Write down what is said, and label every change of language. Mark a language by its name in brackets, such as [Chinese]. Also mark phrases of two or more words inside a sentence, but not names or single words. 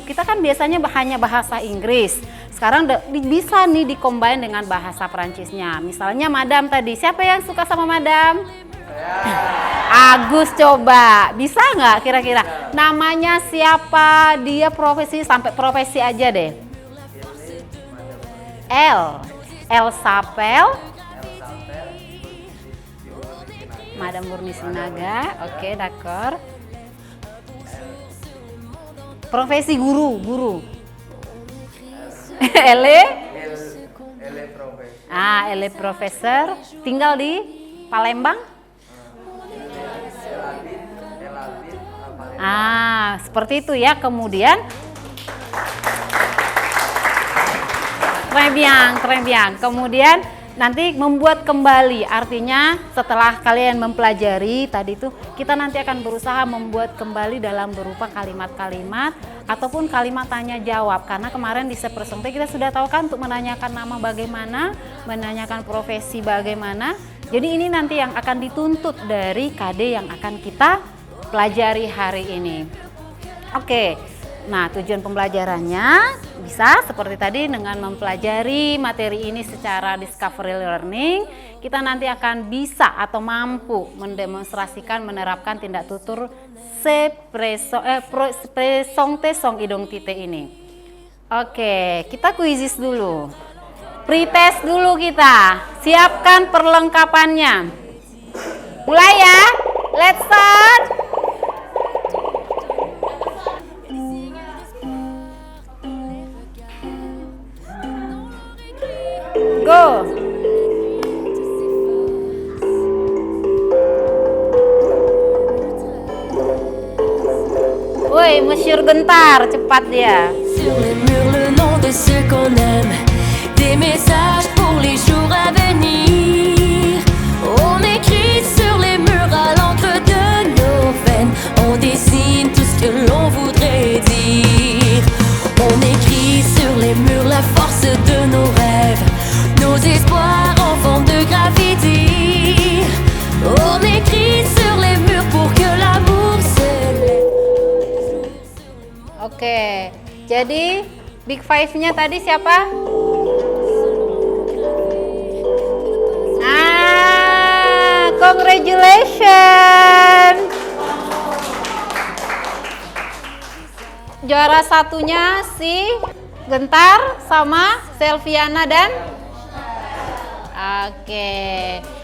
[Indonesian] Kita kan biasanya hanya bahasa Inggris. Sekarang bisa nih dikombin dengan bahasa Perancisnya. Misalnya madam tadi, siapa yang suka sama madam? Agus, coba bisa nggak kira-kira namanya siapa, dia profesi, sampai profesi aja deh. [French] Elle s'appelle Madame Murni Sinaga. Oke, d'accord. [Indonesian] Profesi guru. Elle profesor, tinggal di Palembang. Seperti itu ya. Kemudian [French] très bien. [Indonesian] Kemudian nanti membuat kembali, artinya setelah kalian mempelajari tadi itu, kita nanti akan berusaha membuat kembali dalam berupa kalimat-kalimat ataupun kalimat tanya jawab. Karena kemarin di [French] se présenter [Indonesian] kita sudah tahu kan untuk menanyakan nama bagaimana, menanyakan profesi bagaimana. Jadi ini nanti yang akan dituntut dari KD yang akan kita pelajari hari ini. Oke, nah tujuan pembelajarannya bisa seperti tadi dengan mempelajari materi ini secara [English] discovery learning. [Indonesian] Kita nanti akan bisa atau mampu mendemonstrasikan, menerapkan tindak tutur [French] présenter son identité [Indonesian] ini. Oke, kita kuisis dulu. Pretest dulu kita. Siapkan perlengkapannya. Mulai ya. [English] Let's start. Go. [Indonesian] Woi, Monsieur Gentar, cepat dia. [French] sur les murs le nom de ceux qu'on aime, des messages pour les jours à venir. On écrit sur les murs à l'encre de nos veines, on dessine tout ce que l'on voudrait dire. On écrit sur les murs la force de nos rêves, nos espoirs en forme de graffiti. On écrit sur les murs pour que l'amour se lève. [Indonesian] Oke, jadi Big Five-nya tadi siapa? Congratulations. Juara satunya si Gentar sama Selviana dan oke.